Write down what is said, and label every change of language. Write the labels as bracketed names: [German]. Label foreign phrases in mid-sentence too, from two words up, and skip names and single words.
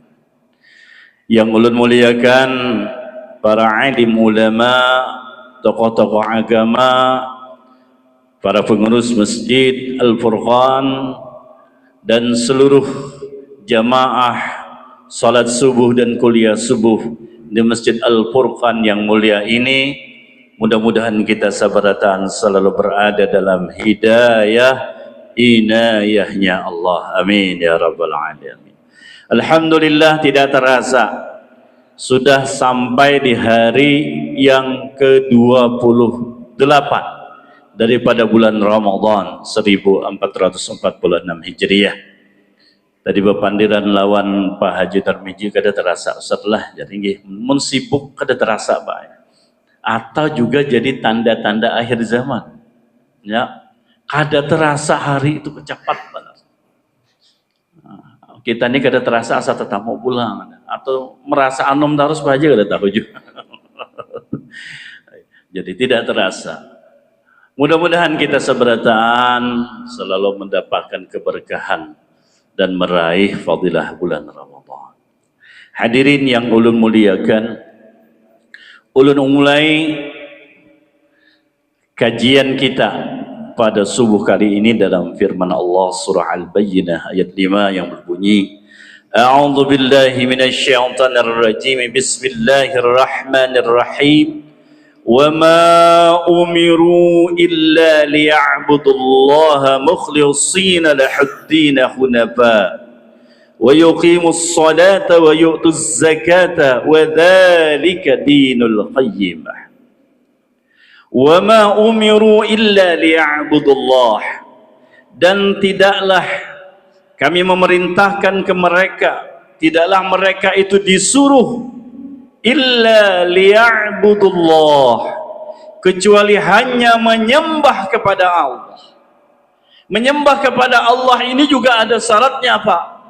[Indonesian] Yang ulun muliakan para alim ulama, tokoh-tokoh agama, para pengurus Masjid Al-Furqan, dan seluruh jamaah salat subuh dan kuliah subuh di Masjid Al-Furqan yang mulia ini, mudah-mudahan kita sabaratan selalu berada dalam hidayah inayahnya Allah. [Arabic] آمين يا رب العالمين. [Indonesian] Alhamdulillah tidak terasa sudah sampai di hari yang ke-28 daripada bulan Ramadan 1446 Hijriah. [Banjar] Tadi bepandiran lawan Pak Haji Tarmiji kada terasa setelah jadi mun sibuk kada terasa Pak. [Indonesian] Atau juga jadi tanda-tanda akhir zaman. [Banjar] Ya, kada terasa hari itu kecepat banget. Kita ini kada terasa asa tetap mau pulang atau merasa anom terus aja kada tahu juga. [Indonesian] Jadi tidak terasa. Mudah-mudahan kita seberatan selalu mendapatkan keberkahan dan meraih fadilah bulan Ramadan. Hadirin yang ulun muliakan, ulun mulai kajian kita pada subuh kali ini dalam firman Allah surah Al-Bayyinah ayat 5 yang berbunyi, [Arabic] أعوذ بالله من الشيطان الرجيم. بسم الله الرحمن الرحيم. وما أمروا إلا ليعبدوا الله مخلصين له الدين حنفاء ويقيموا الصلاة ويؤتوا الزكاة وذلك دين القيمة. وما أمروا إلا ليعبدوا الله, [Indonesian] dan tidaklah kami memerintahkan ke mereka, tidaklah mereka itu disuruh [Arabic] إلا ليعبدوا الله, [Indonesian] kecuali hanya menyembah kepada Allah. Menyembah kepada Allah ini juga ada syaratnya apa?